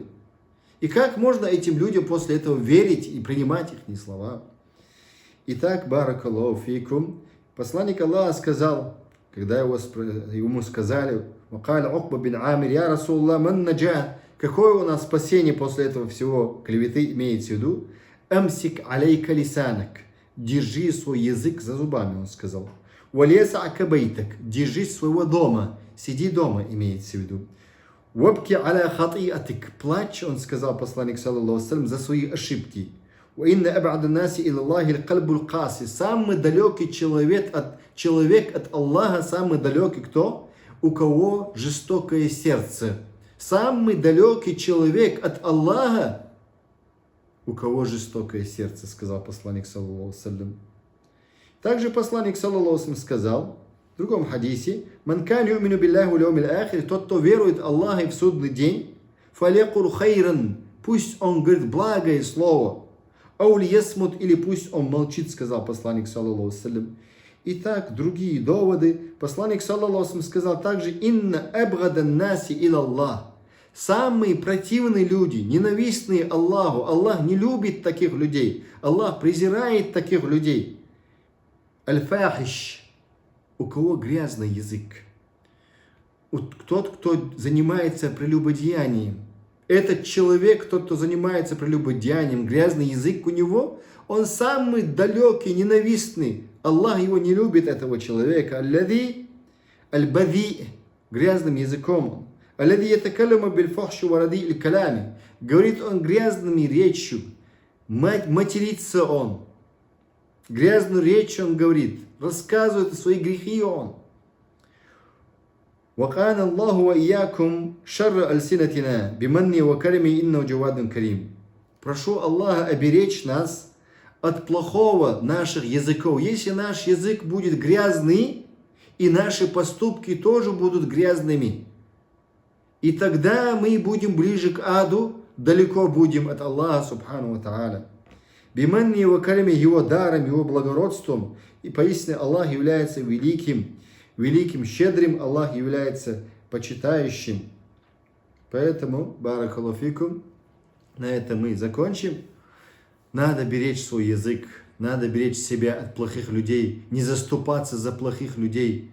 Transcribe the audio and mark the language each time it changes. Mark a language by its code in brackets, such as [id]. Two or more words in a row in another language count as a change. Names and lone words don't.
[ru] И как можно этим людям после этого верить и принимать их слова? Итак, [ar] بارك الله فيكم, [ru] посланник Аллаха сказал, когда ему сказали: [ar] «وقال عقبة بن عامر يا رسول الله ما النجاة», [ru] какое у нас спасение после этого всего клеветы имеется в виду? [ar] «أمسك عليك لسانك», [ru] держи свой язык за зубами, он сказал. [ar] «وليسعك بيتك», [ru] держись своего дома, сиди дома, имеется в виду. [ar] «وابك على خطيئتك», [ru] плачь, он сказал, посланник, [ar] صلى الله عليه وسلم, [ru] за свои ошибки. [ar] «وإن أبعد الناس إلى الله القلب القاسي», [ru] самый далекий человек от Аллаха, самый далекий кто? У кого жестокое сердце. Самый далекий человек от Аллаха, у кого жестокое сердце, сказал посланник, [ar] صلى الله عليه وسلم. [ru] Также посланник, [ar] صلى الله عليه وسلم, [ru] сказал в другом хадисе: [ar] «من كان يؤمن بالله واليوم الآخر», [ru] тот, кто верует в Аллаха и в судный день, [ar] فليقل خيرا, [ru] пусть он говорит благое слово, [ar] أو ليصمت, [ru] или пусть он молчит, сказал посланник, [ar] صلى الله عليه وسلم. [ru] Итак, другие доводы. Посланник, [ar] صلى الله عليه وسلم, [ru] сказал также: [ar] «إن أبغض الناس إلى الله». [ru] Самые противные люди, ненавистные Аллаху, Аллах не любит таких людей, Аллах презирает таких людей. Аль-фахиш, у кого грязный язык. Тот, кто занимается прелюбодеянием. Этот человек, тот, кто занимается прелюбодеянием, грязный язык у него, он самый далекий, ненавистный. Аллах его не любит, этого человека. [ar] الذي البذيء, [ru] грязным языком. [ar] الذي يتكلم بالفحش ورديء الكلام. [ru] Говорит он грязными речью. Матерится он. Грязную речь он говорит. Рассказывает свои грехи он. [ar] وَقَانَ اللَّهُ وَإِيَّاكُمْ شَرَّ أَلْسِنَتِنَا بِمَنِّي وَكَرَمِهِ إِنَّهُ جَوَادٌ كَرِيمٌ. [ru] Прошу Аллаха оберечь нас от плохого наших языков. Если наш язык будет грязный, и наши поступки тоже будут грязными, и тогда мы будем ближе к аду, далеко будем от Аллаха [ar] سبحانه وتعالى. بمنه وكرمه, [ru] его даром, его благородством. И поистине Аллах является великим, щедрым, Аллах является почитающим. Поэтому, [ar] بارك الله فيكم, [ru] на этом мы закончим. Надо беречь свой язык, надо беречь себя от плохих людей, не заступаться за плохих людей.